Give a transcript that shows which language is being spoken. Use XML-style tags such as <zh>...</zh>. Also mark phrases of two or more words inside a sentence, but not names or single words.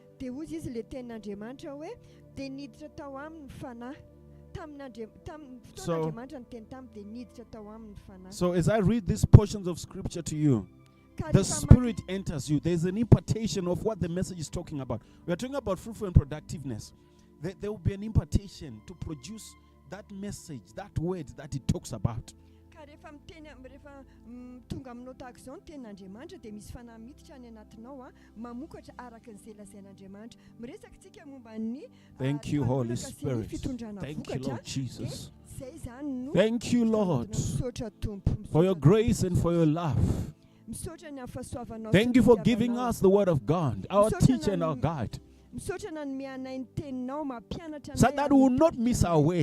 <en>So as I read these portions of scripture to you, the Spirit enters you. There's an impartation of what the message is talking about. We are talking about fruitful and productiveness. There will be an impartation to produce that message, that word that it talks about.</en> <mg>rehefa tonga aminao tahaka izao ny tenin'Andriamanitra dia misy fanahy miditra any anatinao mamokatra araka ny lazain'Andriamanitra. Miresaka tsika momba ny</mg> <en>Thank you, Holy Spirit. Thank you, Lord Jesus. Thank you, Lord, for your grace and for your love. Thank you for giving us the word of God, our teacher and our guide, so that we will not miss our way.</en>